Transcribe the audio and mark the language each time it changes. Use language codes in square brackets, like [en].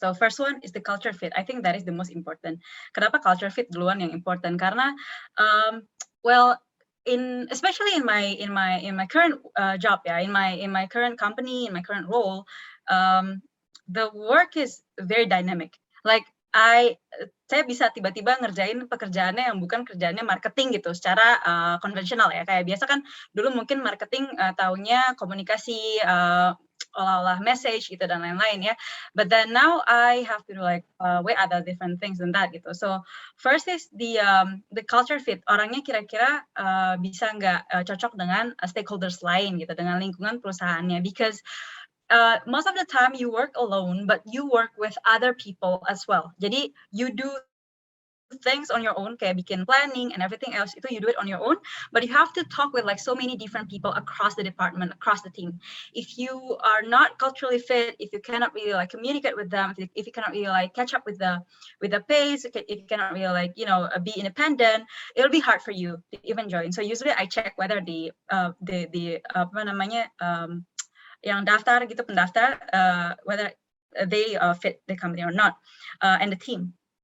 [en] So first one is the culture fit. I think that is the most important. [id] Kenapa culture fit duluan yang important? Karena [en] well, especially in my current job, in my current company, in my current role, the work is very dynamic. Like [id] saya bisa tiba-tiba ngerjain pekerjaannya yang bukan kerjaannya marketing gitu secara konvensional ya. Kayak biasa kan dulu mungkin marketing taunya komunikasi, olah-olah message gitu dan lain-lain ya. [en] But then now I have to do like way other different things than that gitu. So first is the culture fit. [id] Orangnya kira-kira bisa nggak cocok dengan stakeholders lain gitu, dengan lingkungan perusahaannya. [en] Because most of the time you work alone, but you work with other people as well. [id] Jadi [en] you do things on your own, [id] kayak bikin [en] planning and everything else, [id] itu [en] you do it on your own, but you have to talk with like so many different people across the department, across the team. If you are not culturally fit, if you cannot really like communicate with them, if you cannot really like catch up with the pace, if you cannot really like be independent, it'll be hard for you to even join. So usually I check whether the [id] apa namanya yang daftar gitu, pendaftar, [en] whether they fit the company or not, and the team.